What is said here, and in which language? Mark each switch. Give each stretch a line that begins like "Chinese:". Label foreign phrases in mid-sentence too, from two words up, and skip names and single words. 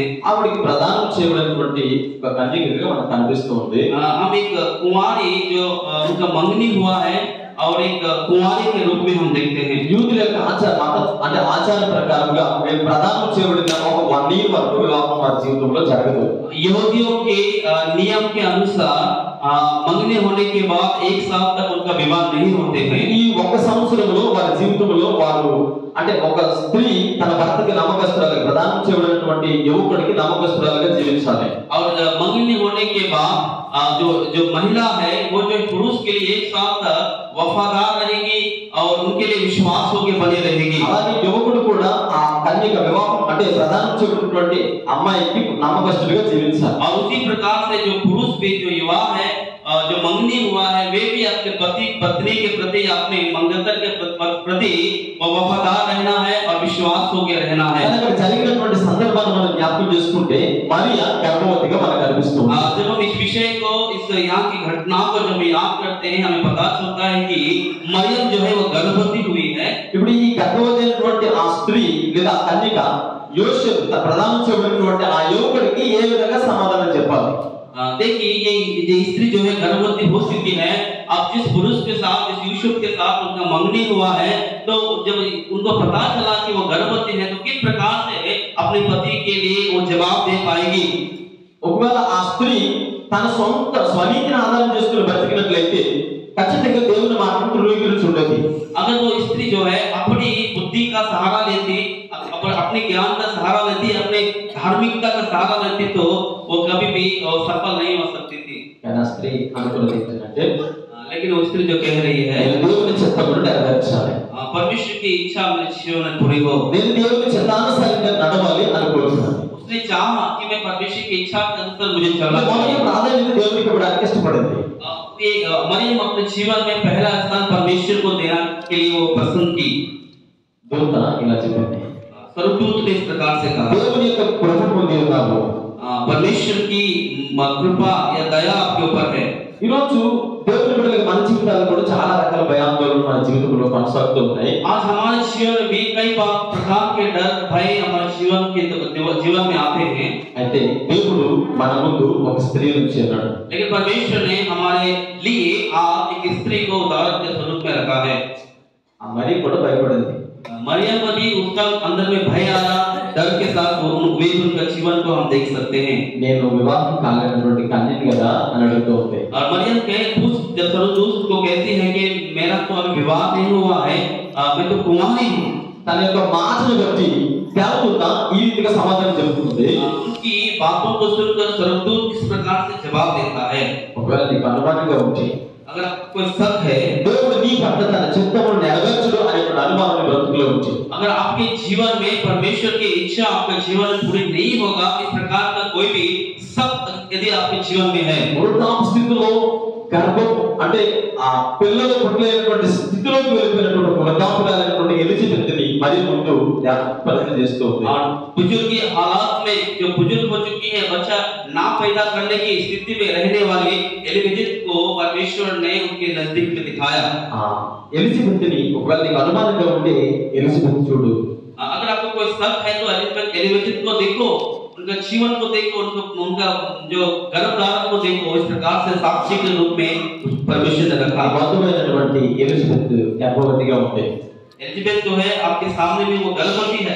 Telugu: ఆవిడకి ప్రదానం చేయబడినటువంటి ఒక కన్యకగా మనకు కనిపిస్తూ ఉంది.
Hindi: हम एक कुंवारी जो उनका मंगनी हुआ है और एक कुंवारी के रूप में हम देखते हैं।
Telugu: యూదుల యొక్క అంటే ఆచార ప్రకారంగా వీళ్ళు ప్రదానం చేయబడిన ఒక 1 ఇయర్ వరకు వివాహం వారి జీవితంలో జరగదు.
Hindi: यहूदियों के नियम के अनुसार मंगनी होने के बाद 1 साल तक उनका विवाह नहीं होते हैं।
Telugu: ఈ ఒక సంవత్సరంలో వారి జీవితంలో వారు అంటే ఒక స్త్రీ తన భర్తకి నమ్మకస్తురాలుగా ప్రదానం చేయబడినటువంటి యువకుడికి నమ్మకస్తురాలుగా జీవించాలి.
Hindi: और मंगनी होने के बाद जो महिला है वो जो पुरुष के लिए 1 साल तक वफादार रहेगी और उनके लिए विश्वास होके बने रहेगी।
Telugu: అలాగే యువకుడు కూడా ఆ కన్యక వివాహం అంటే ప్రదానం చేయబడినటువంటి అమ్మాయికి నమ్మకస్తుడిగా జీవించాలి.
Hindi: और उसी प्रकार से जो पुरुष भी जो युवा है जो मंगनी हुआ है वे भी अपने पति पत्नी के प्रति अपने मंगतर के प्रति वफादार रहना है और विश्वास होके रहना है।
Telugu: అక్కడ జరిగినటువంటి సందర్భాన్ని మనం జ్ఞాపకం చేసుకుంటే మరియ గర్భవతిగా మనకు కనిపిస్తుంది.
Hindi: जब हम इस विषय को इस यहाँ की घटना को जब याद करते हैं हमें पता चलता है कि मरियम जो है वो गर्भवती हुई है।
Telugu: ఇప్పుడు ఈ గర్భవతి అయినటువంటి ఆ స్త్రీ లేదా కన్యక యోసేపు ప్రదానం చేయబడినటువంటి ఆ యువకుడికి ఏ విధంగా సమాధానం చెప్పాలి?
Hindi: देखिए ये स्त्री जो है गर्भवती हो चुकी है। अब जिस पुरुष के साथ जिस यूसुफ के साथ उनका मंगनी हुआ है तो जब उनको पता चला कि वो गर्भवती है तो किस प्रकार से अपने पति के लिए वो जवाब दे पाएगी।
Telugu: ఒకవేళ ఆ స్త్రీ తన సొంత స్వనీతిని ఆధారం చేసుకుని బ్రతికినట్లయితే ఖచ్చితంగా దేవుని మాటను ధృవీకరించి ఉండేది.
Hindi: अगर वो स्त्री जो है अपनी बुद्धि का सहारा लेती अपने ज्ञान का सहारा लेती अपने धार्मिकता का सहारा लेती तो वो कभी भी सफल नहीं हो सकती थी।
Telugu: కానీ ఆ స్త్రీ అనుకున్నది ఏంటంటే
Hindi: लेकिन वो स्त्री जो कह रही है
Telugu: నేను దేవుని చిత్తమును నెరవేర్చాలి,
Hindi: परमेश्वर की इच्छा मेरे जीवन में पूरी हो,
Telugu: నేను దేవుని చిత్తానుసారంగా నడవాలి అనుకుంటున్నాను.
Hindi: उसने चाहा कि मैं परमेश्वर की इच्छा के अनुसार मुझे चलना
Telugu: మొదటి
Hindi: चाहिए।
Telugu: ప్రాధాన్యత దేవునికి ఇవ్వడానికి ఇష్టపడింది.
Hindi: ये मरियम अपने जीवन में पहला स्थान परमेश्वर को देना के लिए वो पसंद की।
Telugu: దూత ఇలా చెప్పింది,
Hindi: स्वर्गदूत ने इस प्रकार से कहा
Telugu: దేవుని యొక్క కృప పొంది ఉన్నాము.
Hindi: परमेश्वर की कृपा या दया आपके ऊपर है।
Telugu: ఈ రోజు దేవుని బిడ్డలకు మన జీవితాల్లో కూడా చాలా రకాల భయాందోళనలు మన జీవితంలో కొనసాగుతూ ఉన్నాయి.
Hindi: आज हमारे जीवन में भी कई प्रकार के डर भय हमारे जीवन में आते हैं।
Telugu: అయితే దేవుడు మన ముందు ఒక స్త్రీ నుంచి అన్నాడు.
Hindi: लेकिन परमेश्वर ने हमारे लिए आज एक स्त्री को उदाहरण के स्वरूप में रखा है।
Telugu: ఆ మరి కూడా భయపడింది.
Hindi: मरियम को भी उसका अंदर में भय आया, डर के साथ वो उनका जीवन को हम देख सकते हैं।
Telugu: నేను వివాహం కాలేనటువంటి కన్యని కదా అని అడుగుతూ ఉంది.
Hindi: और मरियम जब स्वर्गदूत को कहती है कि मेरा तो अभी विवाह नहीं हुआ है, मैं तो कुंवारी हूँ।
Telugu: తన యొక్క మాటను బట్టి దేవదూత ఈ రీతిగా సమాధానం చెబుతుంది.
Hindi: उनकी बातों को सुनकर स्वर्गदूत इस प्रकार से जवाब देता है।
Telugu: ఒకవేళ నీకు అనుమానంగా ఉంటే
Hindi: अगर आपको कोई शक है,
Telugu: దేవుడు నీ పట్ల తన చిత్తమును నెరవేర్చడు అనే అనుమానం బ్రతుకులో ఉంటే,
Hindi: अगर आपके जीवन में परमेश्वर की इच्छा आपके जीवन में पूरी नहीं होगा, इस प्रकार का कोई भी शक यदि आपके जीवन में है,
Telugu: వృద్ధాప్య స్థితిలో గర్భం అంటే ఆ పిల్లలు పుట్టలేనటువంటి స్థితిలోకి వెళ్ళిపోయినటువంటి వృద్ధాప్యురాలైనటువంటి ఎలిజబెత్ని మరి ముందు పరిచయం చేస్తూ ఉంది.
Hindi: और बुजुर्ग की हालात में जो बुजुर्ग हो चुकी है, बच्चा ना पैदा करने की स्थिति में रहने वाली एलिजाबेथ को परमेश्वर ने उनके नजदीक में दिखाया।
Telugu: ఎలిజబెత్ని ఒకవేళ నీకు అనుమానంగా ఉంటే ఎలిజబెత్ చూడు.
Hindi: अगर आपको कोई शक है तो एलिजाबेथ को देखो, उनका जीवन को देखो, उनका जो गर्भधारण को देखो। इस प्रकार से साक्षी के रूप में परमेश्वर ने रखा।
Telugu: మధురైనటువంటి ఎలిజబెత్ గర్భవతిగా ఉంది.
Hindi: एलिजाबेथ जो है आपके सामने में वो गर्भवती है।